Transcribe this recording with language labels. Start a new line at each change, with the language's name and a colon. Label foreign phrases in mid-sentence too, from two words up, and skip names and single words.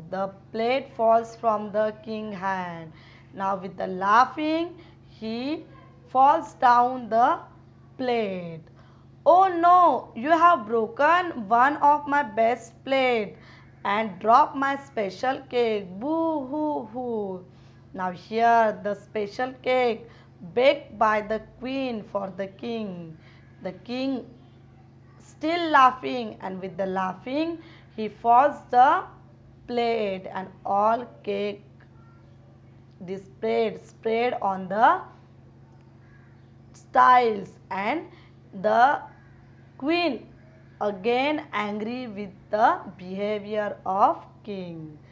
English: The plate falls from the king hand. Now with the laughing, he falls down the plate. Oh no, you have broken one of my best plate and dropped my special cake. Boo hoo hoo. Now here the special cake baked by the queen for the king. The king still laughing, and with the laughing he falls the plate and all cake displayed spread on the tiles, and the queen again angry with the behavior of king.